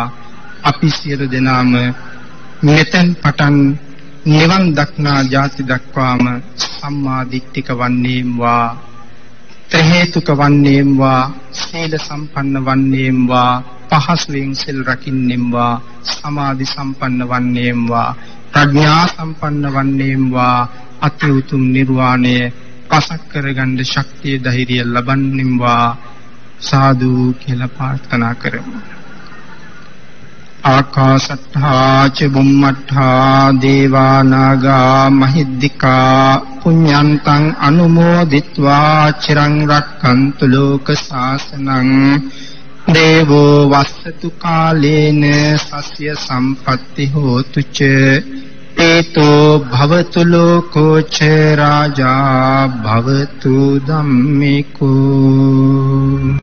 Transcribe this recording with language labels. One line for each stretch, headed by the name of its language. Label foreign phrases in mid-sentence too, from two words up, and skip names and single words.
Sinhala: අපි සියලු දෙනාම මෙතෙන් පටන් නිවන් දක්නා ජාති දක්වාම සම්මා දිට්ඨික වන්නේම්වා, ත්‍රි හේතුක වන්නේම්වා, සීල සම්පන්න වන්නේම්වා, පහසුවෙන් සිල් රකින්නෙම්වා, සමාධි සම්පන්න වන්නේම්වා, ප්‍රඥා සම්පන්න වන්නේම්වා, අති උතුම් නිර්වාණය පසක් කරගන්න ශක්තිය ධෛර්යය ලබන්නෙම්වා. සාදු කියලා ප්‍රාර්ථනා කරමු.
Pali: ආකාශට්ඨා ච බුම්මට්ඨා දේවා නාග මහිද්దికා පුඤ්ඤන්තං අනුමෝදිත්වා චිරං රක්ඛන්තු ලෝක ශාසනං. දේවෝ වස්සතු කාලේන සස්ය සම්පත්ති හෝතු ච ඒතෝ භවතු ලෝකෝ ච රාජා භවතු ධම්මිකෝ.